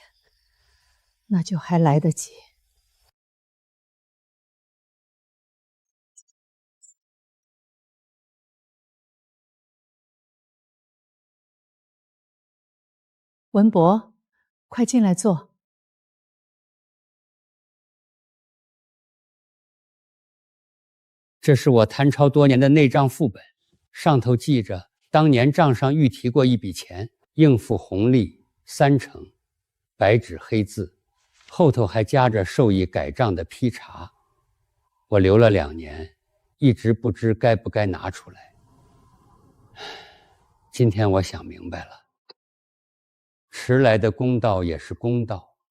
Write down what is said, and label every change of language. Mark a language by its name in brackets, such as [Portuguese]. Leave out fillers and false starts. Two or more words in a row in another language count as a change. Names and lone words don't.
[Chinese] 那就还来得及。文博，快进来坐。这是我誊抄多年的内账副本，上头记着当年账上预提过一筆錢，應付紅利3成，白紙黑字，後頭還夾着授意改賬的批查。我留了2年，一直不知該不該拿出來。今天我想明白了，遲來的公道也是公道。